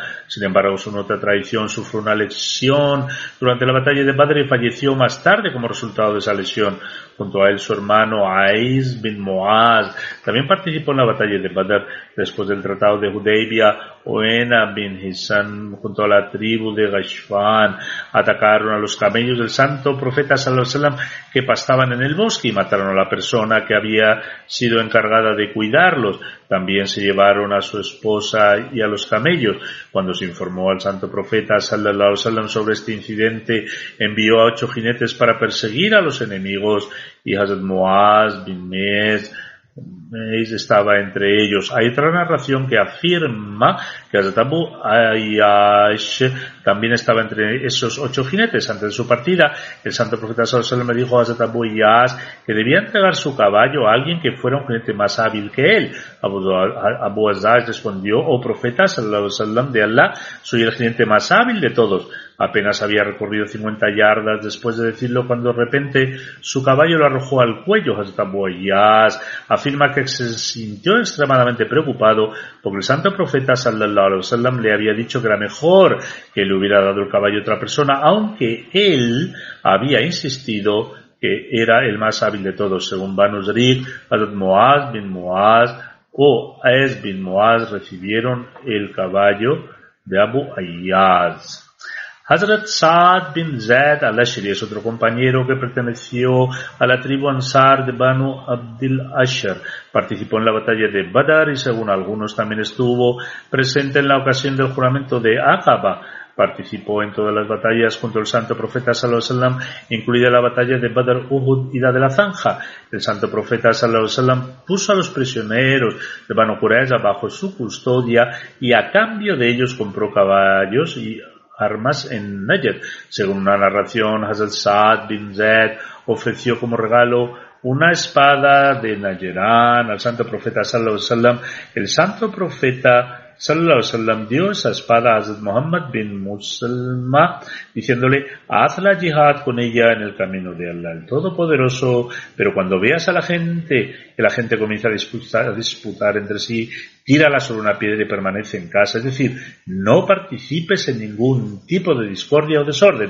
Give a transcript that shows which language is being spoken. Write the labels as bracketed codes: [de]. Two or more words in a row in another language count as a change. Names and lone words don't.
[es] Sin embargo, según otra tradición, sufrió una lesión durante la batalla de Badr y falleció más tarde como resultado de esa lesión. Junto a él, su hermano Aiz bin Muaz también participó en la batalla de Badr. Después del tratado de Hudaybiyah, Oena bin Hisan junto a la tribu de Ghashfan atacaron a los camellos del santo profeta [ar] صلى الله عليه وسلم [es] que pastaban en el bosque y mataron a la persona que había sido encargada de cuidarlos. También se llevaron a su esposa y a los camellos. Cuando se informó al santo profeta [ar] صلى الله عليه وسلم [es] sobre este incidente, envió a 8 jinetes para perseguir a los enemigos y Hazrat Muaz bin Mez estaba entre ellos. Hay otra narración que afirma que Hazrat Abu Ayyash también estaba entre esos 8 jinetes. Antes de su partida, el santo profeta [ar] صلى الله عليه وسلم [es] le dijo a Hazrat Abu Ayyash que debía entregar su caballo a alguien que fuera un jinete más hábil que él. Abu Ayyash respondió: oh profeta [ar] صلى الله عليه وسلم [es] de Allah, soy el jinete más hábil de todos. Apenas había recorrido 50 yardas después de decirlo cuando de repente su caballo lo arrojó al cuello. Hazrat Abu Ayyash afirma que se sintió extremadamente preocupado porque el santo profeta [ar] صلى الله عليه وسلم [es] le había dicho que era mejor que le hubiera dado el caballo a otra persona, aunque él había insistido que era el más hábil de todos. Según Banu Zariq, Hazrat Muaz bin Muaz o Aiz bin Muaz recibieron el caballo de Abu Ayyash. Hazrat Sa'd bin Zaid al-Ashri es otro compañero que perteneció a la tribu Ansar de Banu Abdil Asher. Participó en la batalla de Badr y según algunos también estuvo presente en la ocasión del juramento de Aqaba. Participó en todas las batallas junto al santo profeta [ar] صلى الله عليه وسلم, [es] incluida la batalla de Badr, Uhud y la de la Zanja. El santo profeta [ar] صلى الله عليه وسلم [es] puso a los prisioneros de Banu Qurayza bajo su custodia y a cambio de ellos compró caballos y armas en Najd. Según una narración, Hazrat Sa'd bin Zaid ofreció como regalo una espada de Najran al santo profeta [ar] صلى الله عليه وسلم. [es] El santo profeta [ar] صلى الله عليه وسلم [es] dio esa espada a Hazrat Muhammad bin Muslima, diciéndole: haz la jihad con ella en el camino de Allah el Todopoderoso, pero cuando veas a la gente, que la gente comienza a disputar entre sí, tírala sobre una piedra y permanece en casa. Es decir, no participes en ningún tipo de discordia o desorden.